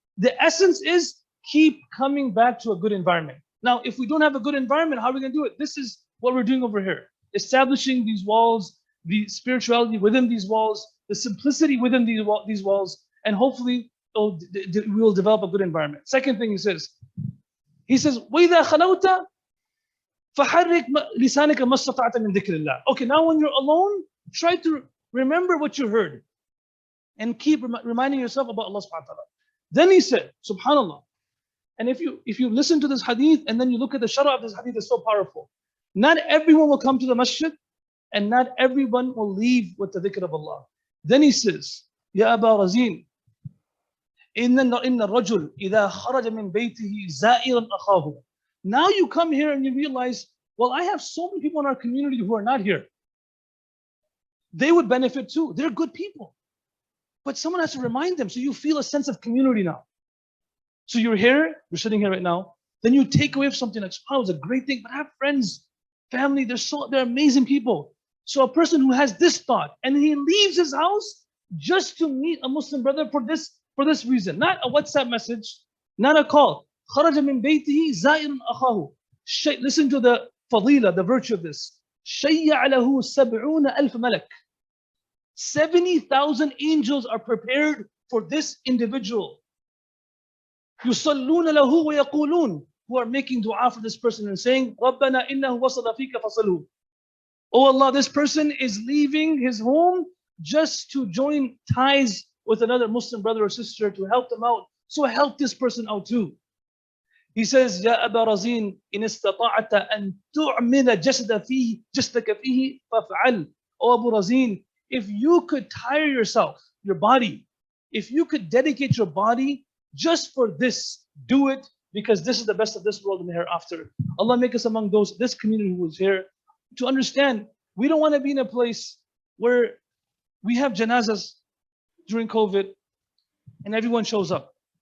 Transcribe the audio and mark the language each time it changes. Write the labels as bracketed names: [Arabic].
[English] The essence is keep coming back to a good environment. Now, if we don't have a good environment, how are we going to do it? This is what we're doing over here. Establishing these walls, the spirituality within these walls, the simplicity within these walls, and hopefully we will develop a good environment. Second thing he says, [Arabic] وَإِذَا خَلَوْتَ فَحَرِّكْ لِسَانَكَ مَا اسْتَطَعْتَ مِنْ ذِكْرِ اللَّهِ. [English] Okay, now when you're alone, try to remember what you heard and keep reminding yourself about Allah subhanahu wa ta'ala. Then he said, subhanallah, and if you listen to this hadith and then you look at the shara of this hadith, it's so powerful. Not everyone will come to the masjid, and not everyone will leave with the dhikr of Allah. Then he says, Ya Aba Razin, [Arabic] إِنَّ الرَّجُلِ إِذَا خَرَجَ مِنْ بَيْتِهِ زَائِرًا أَخَاهُ. [English] Now you come here and you realize, well, I have so many people in our community who are not here. They would benefit too. They're good people. But someone has to remind them, so you feel a sense of community now. So you're here, you're sitting here right now, then you take away something like, oh, it was a great thing, but I have friends, family, they're amazing people. So a person who has this thought and he leaves his house just to meet a Muslim brother for this reason, not a WhatsApp message, not a call. [Arabic] خرج من بيته زائر أخاه. [English] Listen to the fadila, the virtue of this. [Arabic] شيع له 70,000 ملك. [English] 70,000 angels are prepared for this individual. [Arabic] يصلون له ويقولون, [English] who are making dua for this person and saying, [Arabic] ربنا إنه وصل فيك فصله. [English] Oh Allah, this person is leaving his home just to join ties with another Muslim brother or sister to help them out. So help this person out too. He says, [Arabic] يا أبا رزين إن استطعت أن تعمل جسدك فيه فافعل. [English] Oh Abu Razin, if you could tire yourself, your body, if you could dedicate your body just for this, do it, because this is the best of this world and the hereafter. Allah make us among those, this community who is here, to understand we don't want to be in a place where we have janazas during COVID and everyone shows up.